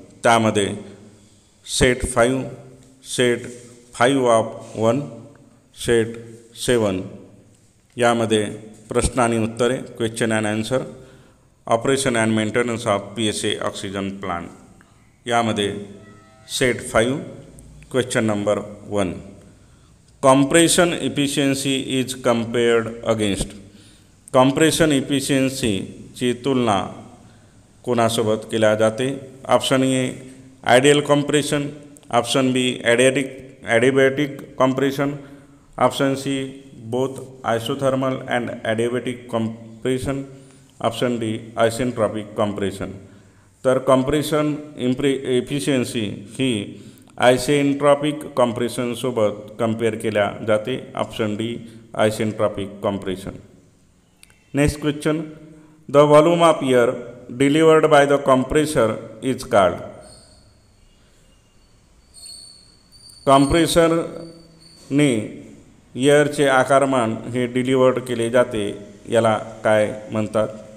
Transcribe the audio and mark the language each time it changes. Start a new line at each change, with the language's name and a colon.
Marathi: त्यामध्ये
English: set 5, set 5 of 1, set 7
Marathi: यामध्ये प्रश्न आणि उत्तरे,
English: Question and answer, operation and maintenance of PSA oxygen plant.
Marathi: यामध्ये set 5 question number 1.
English: Compression efficiency is compared against.
Marathi: Compression इफिशियन्सीची तुलना कोणासोबत केल्या जाते?
English: Option A ideal compression, option B adiabatic compression, option C both isothermal and adiabatic compression, option D isentropic compression.
Marathi: तर compression efficiency ही isentropic कॉम्प्रेशनसोबत compare केल्या जाते.
English: Option D isentropic compression. Next question. The volume of air delivered by the compressor is called.
Marathi: कॉम्प्रेसरने एअरचे आकारमान हे delivered केले जाते, याला काय म्हणतात?